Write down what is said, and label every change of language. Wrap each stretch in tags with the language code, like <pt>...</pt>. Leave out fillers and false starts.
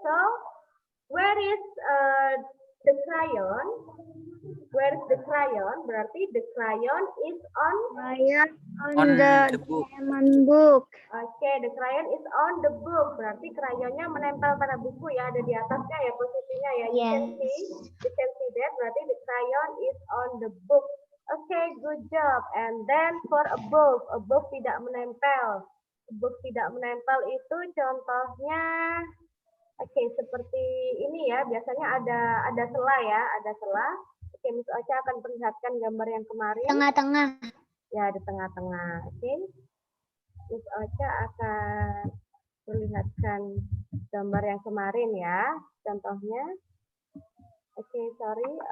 <en>So, where is the crayon? Where is the crayon?</en> <id>Berarti</id> <en>the crayon is on On the book. book. Okay, the crayon is on the book.</en> <id>Berarti crayonnya menempel pada buku ya, ada di atasnya ya posisinya ya.</id> <en>You can see that.</en> <id>Berarti</id> <en>the crayon is on the book. Okay, good job. And then for above</en> <id>tidak menempel. Above tidak menempel itu contohnya, oke, seperti ini ya. Biasanya ada sela ya, ada sela. Oke, Miss Ocha akan perlihatkan gambar yang kemarin. Tengah-tengah. Ya, di tengah-tengah. Oke. Miss Ocha akan perlihatkan gambar yang kemarin ya. Contohnya. Oke, sorry.</id>